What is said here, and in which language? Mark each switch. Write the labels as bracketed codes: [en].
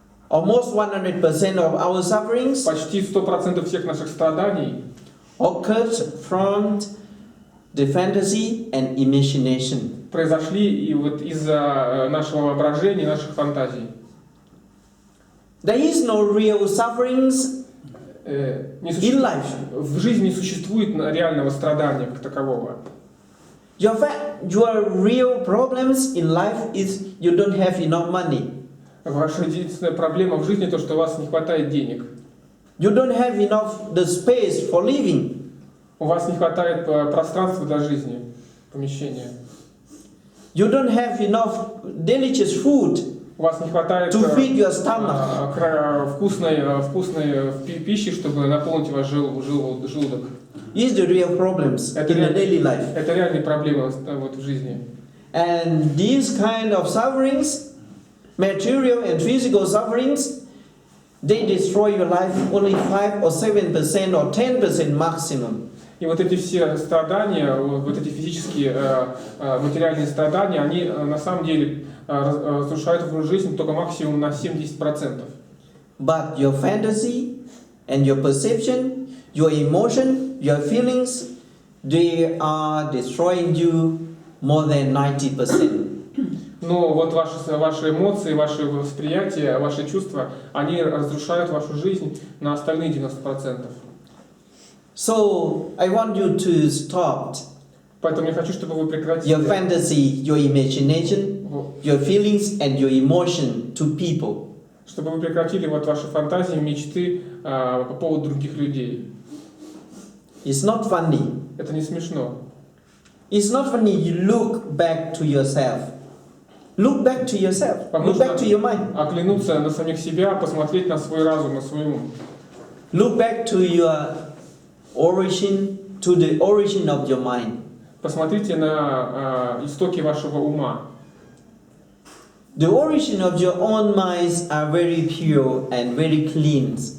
[en] almost 100% of our sufferings, [ru] почти 100% всех наших страданий [en] occurs from the fantasy and imagination. [ru] Произошли и вот из-за нашего воображения, наших фантазий. [en] There is no real sufferings in life. [ru] В жизни не существует реального страдания как такового. [en] Your real problems in life is you don't have enough money. [ru] Ваша единственная проблема в жизни то, что у вас не хватает денег. [en] You don't have enough the space for living. [ru] У вас не хватает пространства для жизни, помещения. [en] You don't have enough delicious food. [ru] У вас не хватает [en] to feed your stomach. [ru] вкусной пищи, чтобы наполнить ваш желудок. [en] Is the real problems in the daily life. [ru] Это реальные проблемы вот в жизни. [en] And these kind of sufferings, material and physical sufferings, they destroy your life only 5 or 7% or 10% maximum. [ru] И вот эти все страдания, вот эти физические, материальные страдания, они на самом деле разрушают вашу жизнь только максимум на 70%. [en] But your fantasy and your perception, your emotion, your feelings, they are destroying you more than 90%. [ru] Но вот ваши эмоции, ваши восприятия, ваши чувства, они разрушают вашу жизнь на остальные 90%. [en] So I want you to stop [ru] Поэтому я хочу, чтобы вы прекратили [en] your fantasy, your imagination, your feelings and your emotion to people. [ru] Чтобы вы прекратили вот ваши фантазии, мечты по поводу других людей. [en] It's not funny. [ru] Это не смешно. [en] It's not funny. You look back to yourself. Look back to yourself. Look back to your mind. [ru] Оглянуться на самих себя, посмотреть на свой разум, на свой ум. [en] Look back to your origin, to the origin of your mind. [ru] Посмотрите на истоки вашего ума. [en] The origin of your own minds are very pure and very clean.